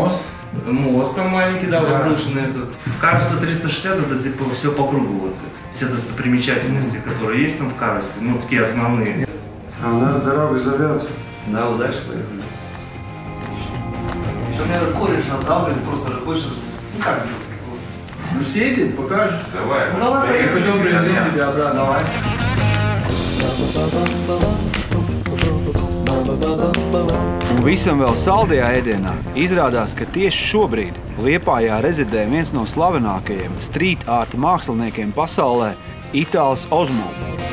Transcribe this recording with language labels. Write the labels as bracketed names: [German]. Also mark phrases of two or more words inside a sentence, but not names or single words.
[Russian] Мост там маленький, да, воздушный этот. Каруста 360 это типа все по кругу, вот, все достопримечательности, которые есть там в Карусте, ну, такие основные. А у нас дорога зовет. Да, вот дальше поехали. Еще меня кореш отдал, говорит, просто хочешь, ну как? Ну съездим, покажешь. Давай. Ну давай, Пойдем привезем тебя обратно. Давай. [Latvian] Un visam vēl saldajā ēdienā izrādās, ka tieši šobrīd Liepājā rezidē viens no slavenākajiem [English] street art [Latvian] māksliniekiem pasaulē – Itāls Ozmo.